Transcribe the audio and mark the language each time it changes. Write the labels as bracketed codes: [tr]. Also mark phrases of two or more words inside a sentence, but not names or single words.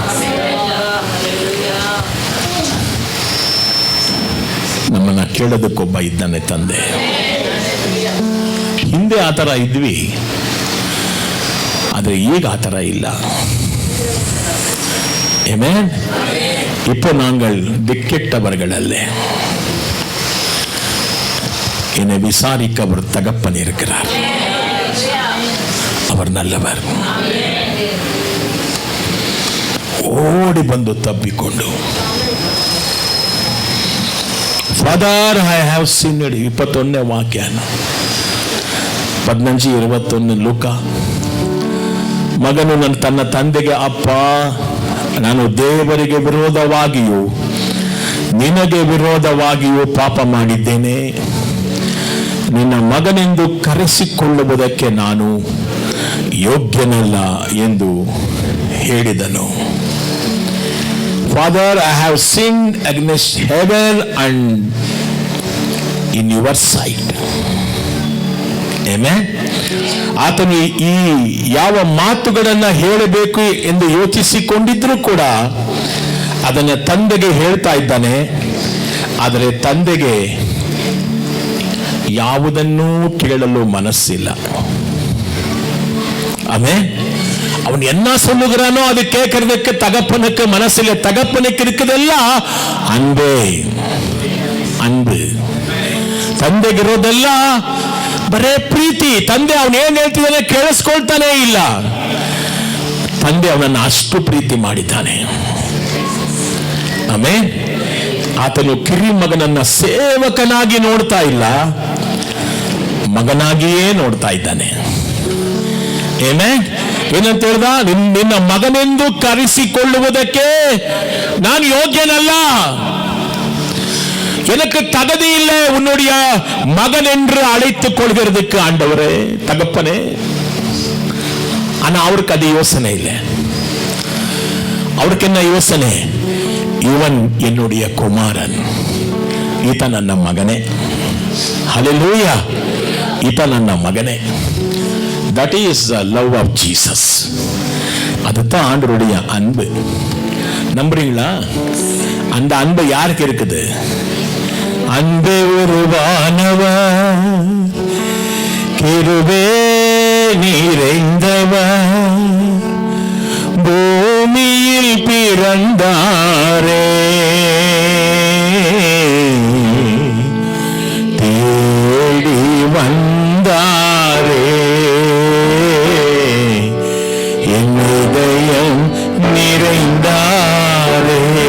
[kn] ನಮ್ಮನ್ನ ಕೇಳೋದಕ್ಕೊಬ್ಬ ಇದ್ದಾನೆ ತಂದೆ. ಹಿಂದೆ ಆ ಥರ ಇದ್ವಿ, ಆದರೆ ಈಗ ಆ ಥರ ಇಲ್ಲ. ಆಮೆನ್. [ta] இப்போ நாங்கள் திக்கெட்டவர்கள் என்னை விசாரிக்க அவர் தகப்பன் இருக்கிறார். அவர் நல்லவர். [kn] ಓಡಿ ಬಂದು ತಬ್ಬಿಕೊಂಡು [en] Father I have seen. [kn] 21ನೇ ವಾಕ್ಯ 15-21 ಲೂಕ. ಮಗನು ತನ್ನ ತಂದೆಗೆ, ಅಪ್ಪ, ನಾನು ದೇವರಿಗೆ ವಿರೋಧವಾಗಿಯೂ ನಿನಗೆ ವಿರೋಧವಾಗಿಯೂ ಪಾಪ ಮಾಡಿದ್ದೇನೆ. ನಿನ್ನ ಮಗನೆಂದು ಕರೆಸಿಕೊಳ್ಳುವುದಕ್ಕೆ ನಾನು ಯೋಗ್ಯನಲ್ಲ ಎಂದು ಹೇಳಿದನು. [en] Father, I have sinned against heaven and in your sight. Amen. [kn] ಆತನು ಈ ಯಾವ ಮಾತುಗಳನ್ನು ಹೇಳಬೇಕು ಎಂದು ಯೋಚಿಸಿಕೊಂಡಿದ್ರೂ ಕೂಡ ಅದನ್ನು ತಂದೆಗೆ ಹೇಳ್ತಾ ಇದ್ದಾನೆ. ಆದರೆ ತಂದೆಗೆ ಯಾವುದನ್ನೂ ಕೇಳಲು ಮನಸ್ಸಿಲ್ಲ. ಆಮೆನ್. [ta] அவன் என்ன சொல்லுகிறானோ அது கேட்கறதுக்கு தகப்பனுக்கு மனசில்லை. தகப்பனுக்கு இருக்குதெல்லாம் அன்பே, அன்பு. [kn] ತಂದೆಗಿರೋದೆಲ್ಲ ಬರೇ ಪ್ರೀತಿ. ತಂದೆ ಅವನು ಏನ್ ಹೇಳ್ತಿದ್ದಾನೆ ಕೇಳಿಸ್ಕೊಳ್ತಾನೆ ಇಲ್ಲ. ತಂದೆ ಅವನನ್ನು ಅಷ್ಟು ಪ್ರೀತಿ ಮಾಡಿದ್ದಾನೆ. ಆಮೇಲೆ ಆತನು ಕಿರಿ ಮಗನನ್ನ ಸೇವಕನಾಗಿ ನೋಡ್ತಾ ಇಲ್ಲ, ಮಗನಾಗಿಯೇ ನೋಡ್ತಾ ಇದ್ದಾನೆ. ಆಮೆನ್. ಏನಂತ ಹೇಳ್ದ? ನಿನ್ನ ಮಗನೆಂದು ಕರೆಸಿಕೊಳ್ಳುವುದಕ್ಕೆ ನಾನು ಯೋಗ್ಯನಲ್ಲ, [ta] எனக்கு தகுதி இல்லை உன்னுடைய மகன் என்று அழைத்துக் கொள்கிறதுக்கு. ஆண்டவரே, தகப்பனே. ஆனா அவருக்கு அது யோசனை இல்லை. அவருக்கு என்ன யோசனை? இவன் என்னுடைய குமாரன், [kn] ಈತ ನನ್ನ ಮಗನೇ. ಹಲ್ಲೆಲೂಯಾ. ಈತ ನನ್ನ ಮಗನೇ. [en] That is the love of Jesus. [ta] அதுதான் ஆண்டவருடைய அன்பு. நம்புறீங்களா? அந்த அன்பு யாருக்கு இருக்குது? அன்பே உருவானவர், கிருபை நிறைந்தவர், பூமியில் பிறந்தாரே, தேடி வந்தாரே, என் இதயம் நிறைந்தாரே.